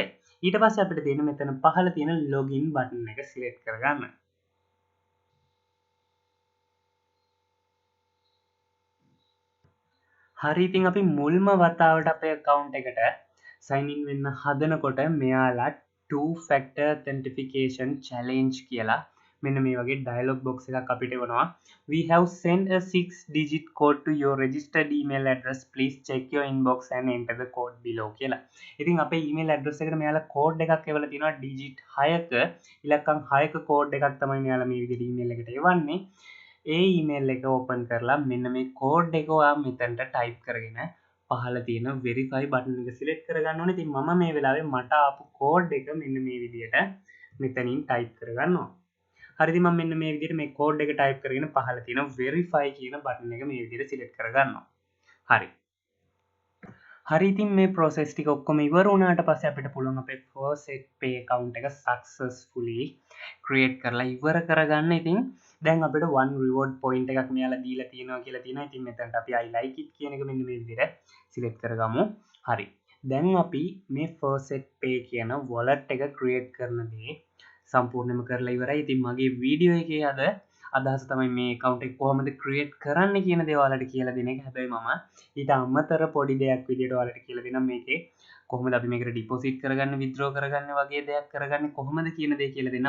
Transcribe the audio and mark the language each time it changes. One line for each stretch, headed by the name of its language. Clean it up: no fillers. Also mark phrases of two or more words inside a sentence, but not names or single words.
Sinhala: ඊට පස්සේ අපිට තියෙන මෙතන පහළ තියෙන
English: login button
Sinhala: එක select කරගන්න. හරි ඉතින් අපි මුල්ම වතාවට අපේ account එකට
English: sign in
Sinhala: වෙන්න හදනකොට මෙයාලා
English: two factor authentication challenge
Sinhala: කියලා මෙන්න මේ වගේ
English: dialog box
Sinhala: එකක් අපිට එවනවා.
English: We have sent a 6-digit code to your registered email address. Please check your inbox and enter the code below කියලා.
Sinhala: ඉතින් අපේ
English: email address
Sinhala: එකට මෙයාලා code එකක් එවලා තිනවා digit 6ක ඉලක්කම් 6ක code එකක් තමයි මෙයාලා මේ විදිහට email එකට එවන්නේ. ඒ ඊමේල් එක ඕපන් කරලා මෙන්න මේ කෝඩ් එක ඔයා මෙතනට ටයිප් කරගෙන පහළ තියෙන
English: verify button
Sinhala: එක සිලෙක්ට් කරගන්න ඕනේ. ඉතින් මම මේ වෙලාවේ මට ආපු කෝඩ් එක මෙන්න මේ විදිහට මෙතනින් ටයිප් කරගන්නවා. හරි ඉතින් මම මෙන්න මේ විදිහට මේ කෝඩ් එක ටයිප් කරගෙන පහළ තියෙන verify කියන බටන් එක මේ විදිහට සිලෙක්ට් කරගන්නවා. හරි. හරි ඉතින් මේ process ටික ඔක්කොම ඉවර වුණාට පස්සේ අපිට පුළුවන් අපේ Faucetpay account එක
English: successfully create
Sinhala: කරලා ඉවර කරගන්න. ඉතින් දැන් අපිට
English: one reward point
Sinhala: එකක් මෙයාලා දීලා තියෙනවා කියලා තියෙනවා. ඉතින් මෙතනට අපි
English: I like it
Sinhala: කියන එක මෙන්න මේ විදිහට select කරගමු. හරි. දැන් අපි මේ Faucetpay කියන wallet එක create කරන දේ සම්පූර්ණයෙන්ම කරලා ඉවරයි. ඉතින් මගේ වීඩියෝ එකේ අදහස තමයි මේ account එක කොහොමද create කරන්න කියන දේ ඔයාලට කියලා දෙන එක. හැබැයි මම ඊට අමතර පොඩි දෙයක් විදිහට ඔයාලට කියලා දෙනම් මේකේ කොහොමද අපි මේකට ඩිපොසිට් කරගන්න විත්ඩ්‍රෝ කරගන්න වගේ දෙයක් කරගන්නේ කොහොමද කියන දේ කියලා දෙන්න.